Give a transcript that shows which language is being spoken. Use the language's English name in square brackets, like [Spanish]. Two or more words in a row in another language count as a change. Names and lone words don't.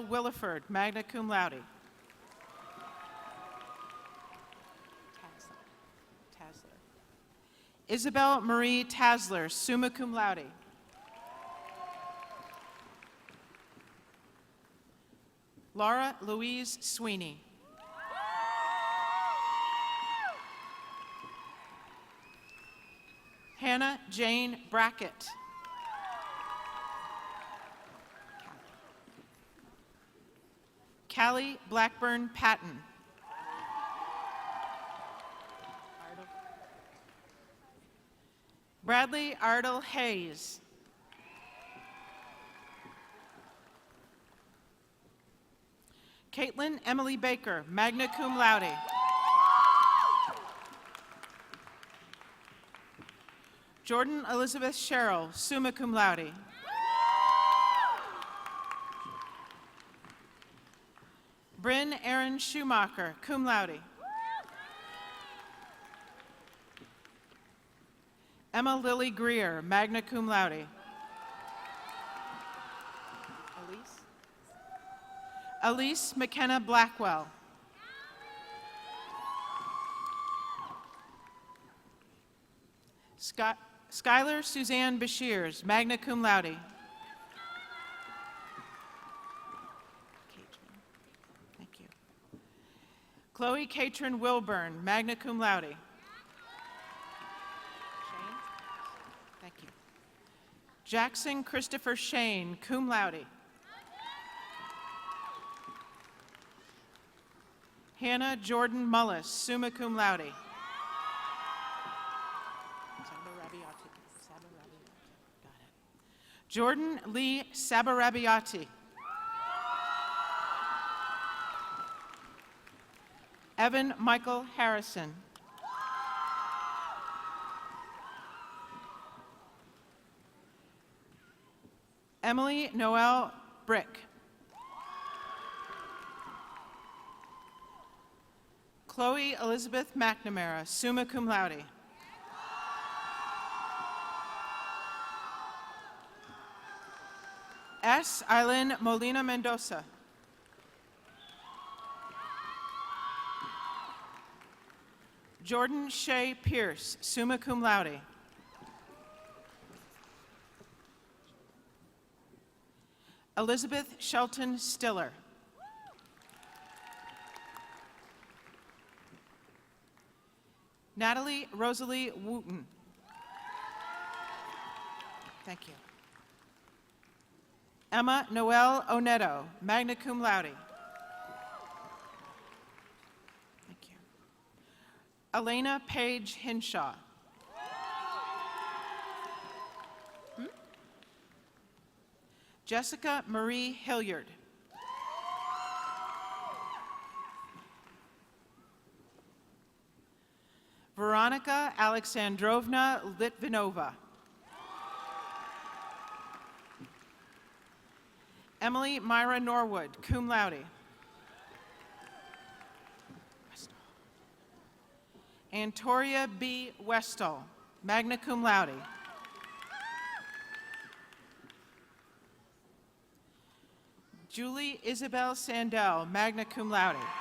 [English] Williford, [Latin] magna cum laude. [English] Isabel Marie Tasler, [Latin] summa cum laude. [English] Laura Louise Sweeney. Hannah Jane Brackett. Callie Blackburn Patton. Bradley Ardell Hayes. Caitlin Emily Baker, [Latin] magna cum laude. [English] Jordan Elizabeth Sherrill, [Latin] summa cum laude. [English] Bryn Aaron Schumacher, [Latin] cum laude. [English] Emma Lily Greer, [Latin] magna cum laude. [English] Elise McKenna Blackwell. Skylar Suzanne Bashirs, [Latin] magna cum laude. [English] Thank you. Chloe Catron Wilburn, [Latin] magna cum laude. [English] Thank you. Jackson Christopher Shane, [Latin] cum laude. [English] Hannah Jordan Mullis, [Latin] summa cum laude. [English] Jordan Lee Sabarabiati. Evan Michael Harrison. Emily Noel Brick. Chloe Elizabeth McNamara, [Latin] summa cum laude. [English] S. Eileen Molina Mendoza. Jordan Shea Pierce, [Latin] summa cum laude. [English] Elizabeth Shelton Stiller. Natalie Rosalie Wooten. Thank you. Emma Noel Oneto, [Latin] magna cum laude. [English] Thank you. Elena Page Hinshaw. Jessica Marie Hilliard. Veronica Alexandrovna Litvinova. Emily Myra Norwood, [Latin] cum laude. [English] Antoria B. Westall, [Latin] magna cum laude. [English] Julie Isabel Sandell, [Latin] magna cum laude.